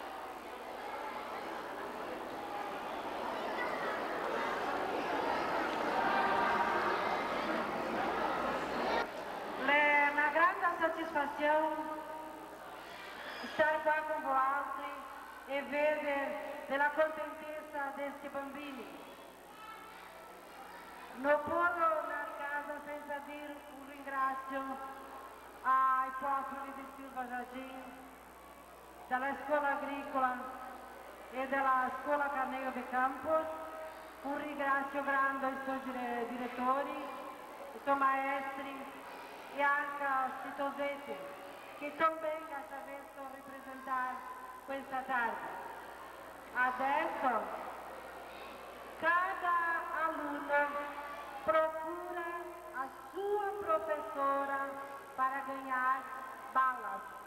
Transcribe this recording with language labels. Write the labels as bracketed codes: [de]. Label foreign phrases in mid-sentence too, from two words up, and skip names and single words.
[pt] É uma grande satisfação estar [it] qua com voi e vedere la contentezza desti bambini. Non posso andare a casa senza dire un ringrazio ai popoli di Silva Jardim, della scuola agricola e della scuola Carneiro de Campos, un ringrazio grande ai suoi direttori, ai suoi maestri e anche a Citosete, che também attraverso rappresentare questa tarde. [pt] Adesso cada alunno procura a sua professora para ganhar balas.